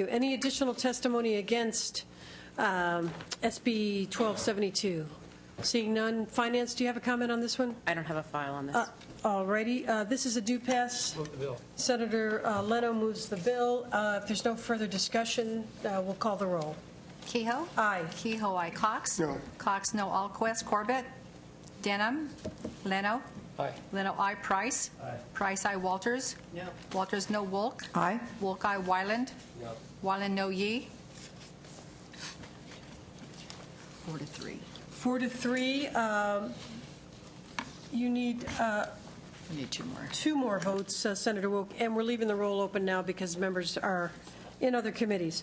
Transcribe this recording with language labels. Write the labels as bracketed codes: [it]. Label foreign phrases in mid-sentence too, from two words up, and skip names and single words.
[en] Any additional testimony against SB 1272? Seeing none. Finance, do you have a comment on this one? I don't have a file on this. All righty. This is a do pass. Move the bill. Senator Leno moves the bill. If there's no further discussion, we'll call the roll. Kehoe? Aye. Kehoe, aye. Cox? No. Cox, no. Alquist. Corbett? Denham? Leno? Aye. Leno, aye. Price? Aye. Price, aye. Walters? No. Walters, no. Wolk? Aye. Wolk, aye. Wyland? No. Wyland, no. Yee? 4-3. 4-3. You need We need two more. two more votes, Senator Wilk, and we're leaving the roll open now because members are in other committees.